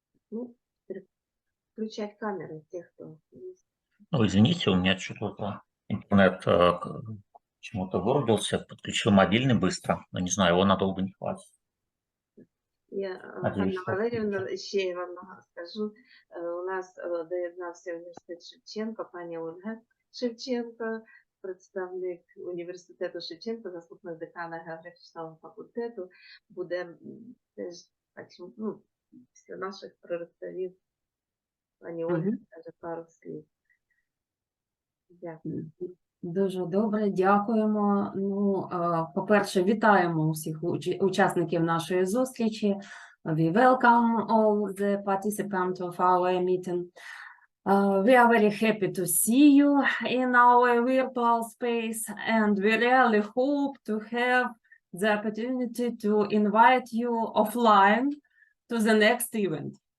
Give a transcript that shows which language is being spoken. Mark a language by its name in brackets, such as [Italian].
[Russian] Ну, включать камеры тех, кто есть. Ну, извините, у меня что-то интернет почему-то вырубился, подключил мобильный быстро, но не знаю, его надолго не хватит. Я, Надеюсь, [Ukrainian] Анна Валеріївна, ще вам скажу, у нас доєднався університет Шевченка, пані Ольга Шевченко, представник університету Шевченка, заступник декана географічного факультету, буде теж, ну, після наших проректорів, пані Ольга каже пару слів. Дякую. Дуже добре, дякуємо. Ну, по-перше, вітаємо усіх учасників нашої зустрічі. [English] We welcome all the participants of our meeting. We are very happy to see you in our virtual space, and we really hope to have the opportunity to invite you offline to the next event.